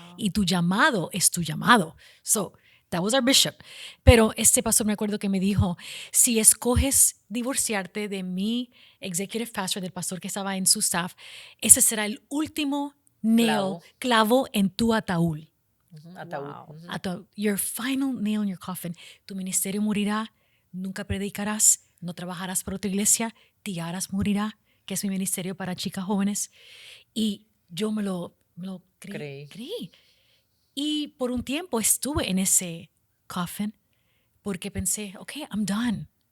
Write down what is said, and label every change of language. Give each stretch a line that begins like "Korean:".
Spanish: Y tu llamado es tu llamado.
English: So, that was our bishop.
Spanish: Pero este pastor me acuerdo que me dijo, si escoges divorciarte de mi executive pastor, del pastor que estaba en su staff, ese será el último clavo en tu ataúd. Ataúd.
English: Hasta your final nail in your coffin.
Spanish: Tu ministerio morirá, nunca predicarás, no trabajarás para otra iglesia, Tiaras morirá, que es mi ministerio para chicas jóvenes. Y yo me lo creí. Y por un tiempo estuve en ese coffin porque pensé,
English: okay, I'm done.